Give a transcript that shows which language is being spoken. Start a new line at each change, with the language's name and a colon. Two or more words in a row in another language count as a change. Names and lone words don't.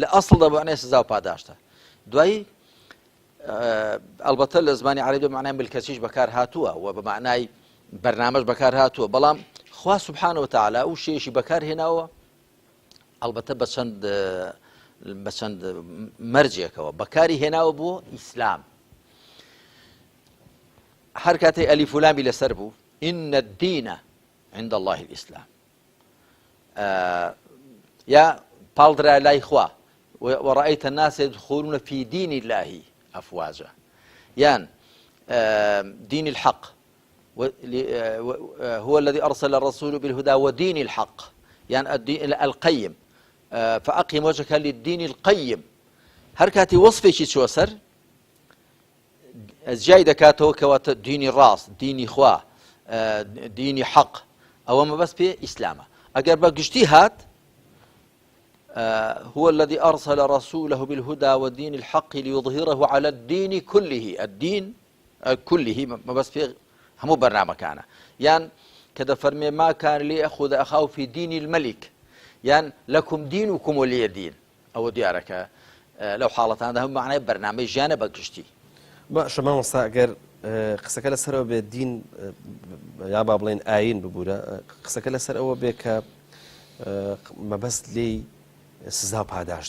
Central Kurdish: ئەسڵدا بە معنای سزا و پاداشتە دوای ئەلبەتە لە زمانی عەرەبی بە معنای ملکەچیش بەکار هاتووە و بە معنای بەرنامەش بەکار هاتووە بەڵام خوا
Arabic: سوبحانەوە وتەعالا
Central Kurdish: و شێشی بەکار هێناوە ئەلبەتە بە چەند مەرجێکەوە بەکاری هێناوە بۆ ئیسلام هەر کاتێ ئەلیف و لامی لەسەر بوو
Arabic: ئین الدینە عند الله الإسلام
Central Kurdish: یا پاڵدرا لای خوا
Arabic: وەڕەئەیتە الناس يدخلون في دين الله أفواجا یان دين الحق هو الذي أرسل الرسول بالهدى ودين الحق يعني الدين القيم فأقم وجهك للدين القيم
Central Kurdish: هەر کاتی وەصفێکی چوە سەر جای دەکاتەوە کەواتە دینی ڕاست دینی خوا دینی حەق ئەوە مەبەست پێ ئیسلامە ئەگەر بە گشتی هات
Arabic: هو الذي أرسل رسوله بالهدى ودين الحق ليظهره على الدين كله الدين كله
Central Kurdish: مەبەست پێ هەموو بەرنامەکانە یان کە دەفەرمێ
Arabic: ما كان ليأخذ أخاه في دين الملك یان لەکم دینوکم ولیە دین
Central Kurdish: ئەوە دیارەکە لەو حاڵەتاندا هەموو معنای بەرنامەی ژیانە بە گشتی باشە مامۆستا ئەگەر قسەکە لەسەرەوە بێت دین یا با بڵێن ئاین ببوورە قسەکە لەسەر ئەوە بێ کە مەبەست لێی سزا و پاداشت